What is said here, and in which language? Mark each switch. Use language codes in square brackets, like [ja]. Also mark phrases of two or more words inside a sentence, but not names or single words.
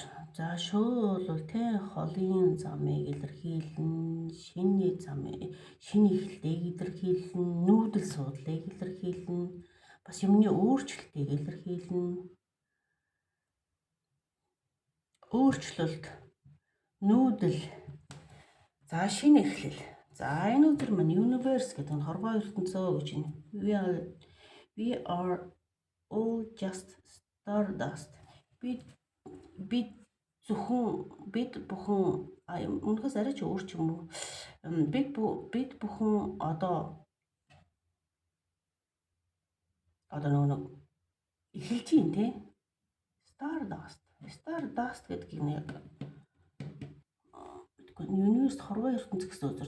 [mn] За шуу бол холын замыг илэрхийлэн, шиний эхлэлийг илэрхийлэн, нүүдэл суудлыг илэрхийлэн, бас юмны өөрчлөлтийг илэрхийлэн. Өөрчлөлт, нүүдэл. За шинэ эхлэл. За энэ өдөр маань Universe гэдэг нь хорвоо ертөнцөө гэж байна. [en] We are all just stardust. [mn] Бид бүхэн өмнөхөөс арай ч өөр ч юм уу. Бид бүхэн одоо нэг эхэлж юм те. Stardust гэдэг нь яг Universe хорвоо ертөнц гэсэн үг.